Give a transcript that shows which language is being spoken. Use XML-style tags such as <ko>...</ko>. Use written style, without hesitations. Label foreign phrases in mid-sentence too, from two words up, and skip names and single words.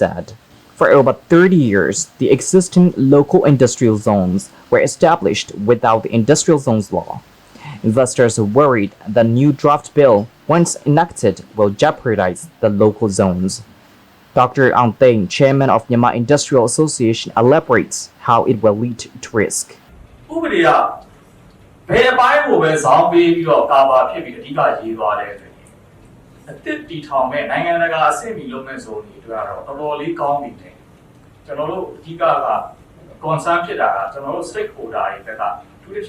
<en>For over 30 years, the existing local industrial zones were established without the industrial zones law. Investors are worried the new draft bill, once enacted, will jeopardize the local zones. Dr. Ang Teng, chairman of Myanmar Industrial Association, elaborates how it will lead to risk.</en> <my>ဥပဒေကဘယ်အပိုင်းကိုပဲဇောင်းပေးပြီးတော့ကာဗာဖြစ်ပြီးအဓိကရေးသွားတဲ့အတွက်အသစ်တီထောင်မဲ့နိုင်ငံတကာအဆင့်မီလုပ်မဲ့ဇုံတွေတွေ့ရတော့တော်တော်လေးကောင်းပြီတဲ့ကျွန်တော်တို့အဓိက concern ဖြစ်တာကကျွန်တော်တို့ stakeholder တွေဘက်ကသူတစ်</my>